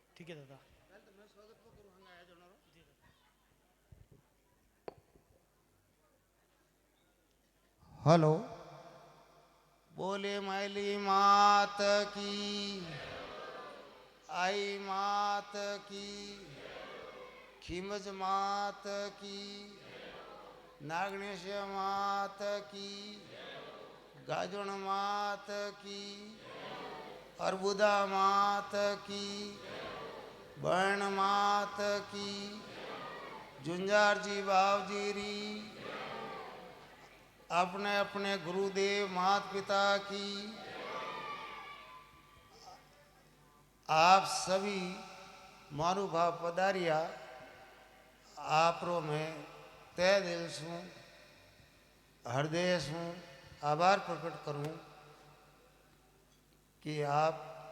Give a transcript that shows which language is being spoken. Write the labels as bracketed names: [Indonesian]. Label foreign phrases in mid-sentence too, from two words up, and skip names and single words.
[Hindi] ओके दादा। हेलो। [Marwari] बोले मैली मात की, आई मात की, खिमज मात की, नागणेश मात की, गाजण मात की, अर्बुदा मात की, बर्ण मात की, झुंझार जी बावजीरी, अपने अपने गुरुदेव माता पिता की, आप सभी मारू भाव पधारिया, आपरो में तय दिल से हृदय से आभार प्रकट करूं कि आप